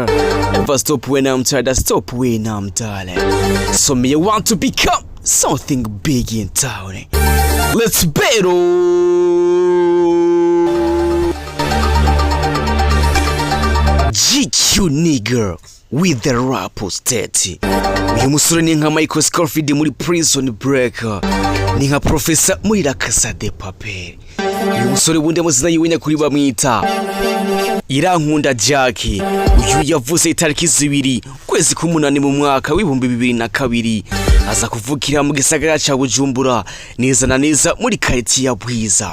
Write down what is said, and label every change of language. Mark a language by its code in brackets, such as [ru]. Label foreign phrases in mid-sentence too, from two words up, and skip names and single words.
[en] Never stop when I'm tired, I stop when I'm tired. So me want to become something big in town. Let's battle. GQ nigga with the rap state. [rn] Uyu musore ni nka Michael Scofield muri Prison Break, ni nka Professor muri La Casa de Papel. Uyu musore bundi amazina yiwe kuri bamwita Irankunda Jack. Uyu yavuze itariki 2 kwezi k'umunani mu mwaka w'2002 aza kuvukira mu gisagara ca Bujumbura, neza na neza muri quartier ya Bwiza.